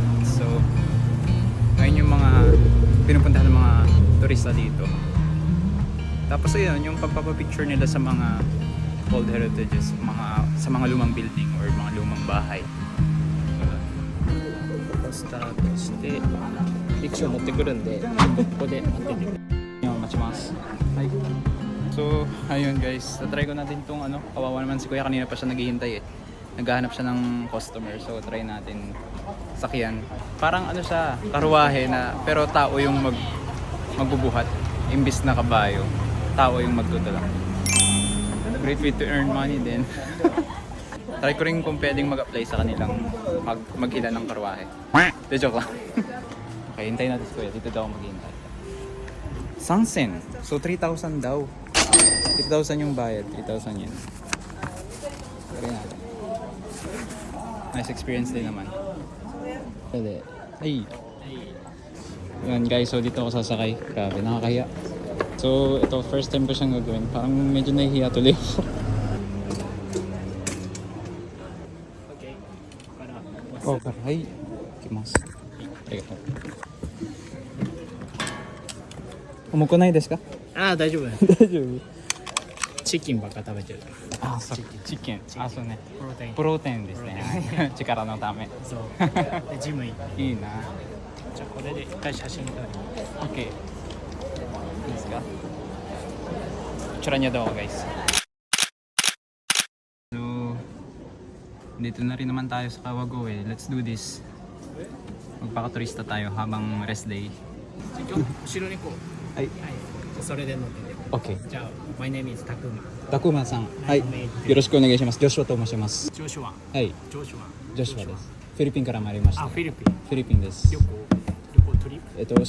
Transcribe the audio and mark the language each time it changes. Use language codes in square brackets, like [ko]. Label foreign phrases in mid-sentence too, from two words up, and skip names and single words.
[tl] So, ayun yung mga pinupuntahan ng mga turista dito. Tapos ayun, yung pagpapapicture nila sa mga old heritages, sa mga lumang building or mga lumang bahay. Tapos, [ja] 液晶持ってくるんで、ここで待っててください。 [tl] yung machimas. So, ayun guys, try ko natin tong kawawa naman si Kuya, kanina pa siya naghihintay eh. Naghahanap siya ng customer, so try natin sakyan. Parang siya, karuwahe na, pero tao yung magbubuhat. Imbis na kabayo, tao yung magdudala. [en] Great way to earn money din. [tl] Try ko rin kung pwedeng mag-apply sa kanilang maghila ng karuwahe. De joke lang. Okay, hintayin natin si Kuya, dito daw maghihintay. Sansen. So 3,000 daw. 3,000 yung bayad, 3,000 yun. Try natin. Nice experience din naman. Pwede. Ay. Yan guys, so dito ako sasakay. Grabe, nakakahiya. So ito, [en] first time [tl] ko siyang gagawin. Parang medyo nahihiya tuloy ako. Oh, karay. [ja] 行きます。ありがとう. 重くないですか? ああ、大丈夫。大丈夫。チキンばっか食べてる。あ、そう。チキン。あ、そうね。プロテイン。プロテインですね。力のため。そう。で、ジム行って。いいな。じゃあこれで一回写真撮る。 Okay. いいですか? [tl] Picture niya daw guys. So, dito na rin naman tayo sa Kawagoe. [en] Let's do this. [tl] Magpaka-turista tayo habang rest day. [ja] 後ろにこう。はい。はい。それで乗ってて。 Okay. じゃあ、 [en] My name is タクマ。 [ja] タクマさん。はい。よろしくお願いします。ジョシュアと申します。ジョシュワ。はい。ジョシュワ。ジョシュアです。フィリピンから参りました。あ、フィリピン。フィリピンです。旅行トリップ。